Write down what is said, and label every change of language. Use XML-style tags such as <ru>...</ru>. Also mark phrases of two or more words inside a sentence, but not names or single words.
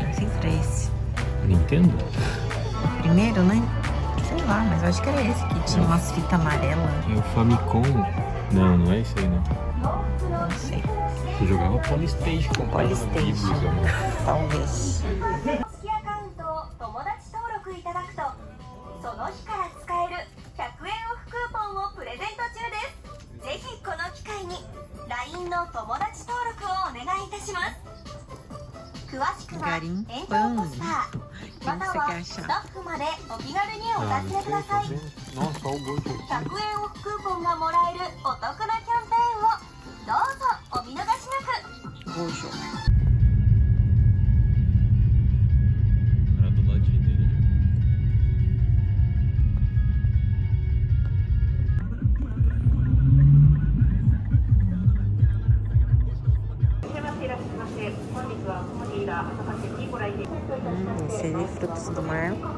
<pt>Não sei se era esse. Nintendo? Primeiro, né? Sei lá, mas eu acho que era esse que tinha umas fitas amarelas. É o Famicom. Não, não é esse aí, não. Não sei. Você jogava Polystation. Polystation. Talvez.</pt> <ja>その日から使える100円オフクーポンをプレゼント中です。ぜひこの機会に LINE の友達登録をお願いいたします。詳しくは店頭ポスターまたはスタッフまでお気軽にお尋ねください。100円オフクーポンがもらえるお得なキャンペーンをどうぞお見逃しなく。</ja> <pt>Roxo. Era do ladinho dele ali. Esse é de frutos do mar.</pt>